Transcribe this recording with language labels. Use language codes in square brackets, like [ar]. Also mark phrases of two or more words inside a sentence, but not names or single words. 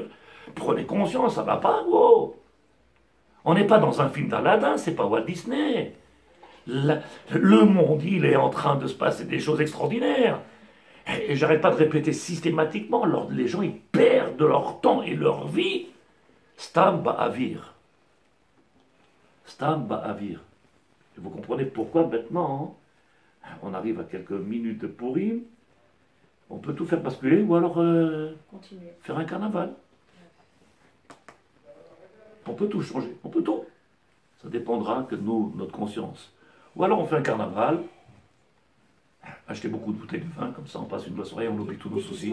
[fr] Prenez conscience, ça va pas, wow. On n'est pas dans un film d'Aladin, c'est pas Walt Disney. Le monde, il est en train de se passer des choses extraordinaires. Et j'arrête pas de répéter systématiquement, les gens, ils perdent leur temps et leur vie. [he] סתם באוויר. סתם באוויר. [fr] Et vous comprenez pourquoi maintenant, on arrive à quelques minutes de Purim, on peut tout faire basculer ou alors faire un carnaval. On peut tout changer, on peut tout. Ça dépendra que de nous, notre conscience. Ou alors on fait un carnaval, acheter beaucoup de bouteilles de vin, comme ça on passe une bonne soirée, on oublie tous nos soucis.